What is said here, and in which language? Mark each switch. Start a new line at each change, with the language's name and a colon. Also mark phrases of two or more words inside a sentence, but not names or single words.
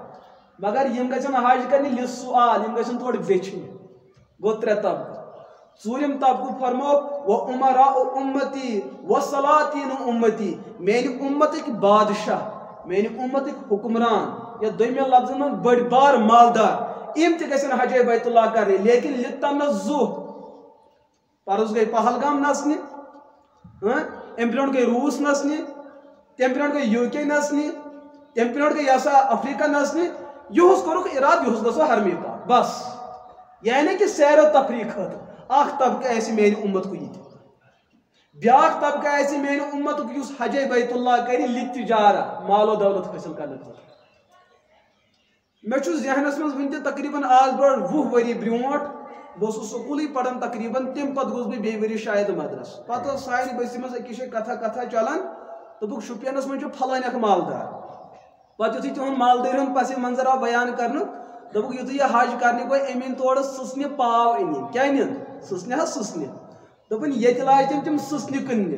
Kashmiri: مگر یِم گژھن حج کرنہِ لِسُعال یِم گژھن تورٕ ویچھنہِ گوٚو 3 طبقہٕ ژوٗرِم طبقہٕ فرموکھ
Arabic: و عمراء اُمتی و سلاطیٖن اُمتی
Kashmiri: میانہِ اُمتٕکۍ بادشاہ میانہِ اُمتٕکۍ حُکمران یا دوٚیمہِ لفظن منٛز بٔڑۍ بار مالدار یِم تہِ گژھن حجے بیت اللہ کرنہِ لیکن لِتَنَزُّہ پرُس گٔے پہلگام نژنہِ امہِ برونٛٹھ گٔے روٗس نژنہِ تمہِ برونٛٹھ گٔے UK نژنہِ تمہِ برونٛٹھ گٔے یسا افریٖقہ نژنہِ یِہُس کوٚرُکھ اِرادٕ یِہُس گژھو حرمِ پاک بس یعنی کہِ سیر و تفریٖح خٲطرٕ اکھ طبقہٕ آسہِ میانہِ اُمتُک یہِ تہِ بیاکھ طبقہٕ آسہِ میانہِ اُمتُک یُس حجے بیت اللہ کرِ لِتِجارہ مال و دولت حٲصِل کرنہٕ خٲطرٕ مےٚ چھُ ذہنس منٛز وُنہِ تہِ تقریٖباً آز برونٛٹھ 20 ؤری برونٛٹھ بہٕ اوسُس سکوٗلٕے پران تقریٖباً تمہِ پتہٕ گوٚوُس بہٕ بیٚیہِ ؤری شاید مدرس پتہٕ ٲس سانہِ بٔستی منٛز أکِس جایہِ کتھا چلان دوٚپُکھ شُپینس منٛز چھُ پھلٲنۍ اکھ مالدار پتہٕ یُتھُے تِہُنٛد مالدٲری ہُنٛد پس منظر آو بیان کرنہٕ دوٚپُکھ یُتھُے یہِ حج کرنہِ گوٚو أمۍ أنۍ تورٕ سٕژنہِ پاو أنِنۍ کیٛاہ أنِن سٕژنہِ حظ سٕژنہِ دوٚپُن ییٚتہِ لاجہِ تِم سٕژنہِ کٕننہِ